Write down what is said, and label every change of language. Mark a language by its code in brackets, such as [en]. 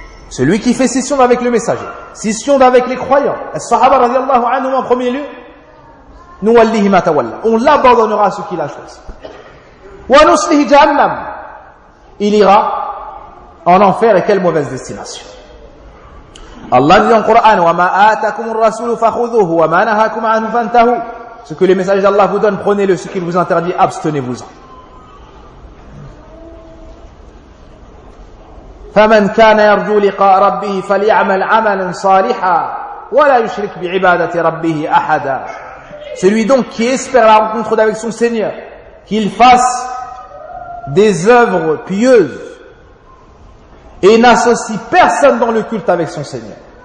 [fr] Celui qui fait scission d'avec le messager, scission d'avec les croyants, les sahaba radiallahu anhum en premier lieu, nous [ar] wallihi ma tawalla, [fr] on l'abandonnera à ce qu'il a choisi. [ar] Wa nuslihi jahannam. [fr] Il ira en enfer et quelle mauvaise destination. Allah dit dans le Coran, [ar] وَمَا آتَكُمُ الرَّسُولُ فَخُذُوهُ وَمَا نَهَاكُمْ عَنْهُ فَانْتَهُوا. [fr] Ce que les messagers d'Allah vous donnent, prenez-le, ce qu'il vous interdit, abstenez-vous-en. [ar] فَمَنْ كَانَ يَرْجُو لِقَاءَ رَبِّهِ فَلْيَعْمَلْ عَمَلًا صَالِحًا وَلَا يُشْرِكْ بِعِبَادَةِ رَبِّهِ أَحَدًا. [fr] Celui donc qui espère la rencontre avec son Seigneur, qu'il fasse des œuvres pieuses et n'associe personne dans le culte avec son Seigneur.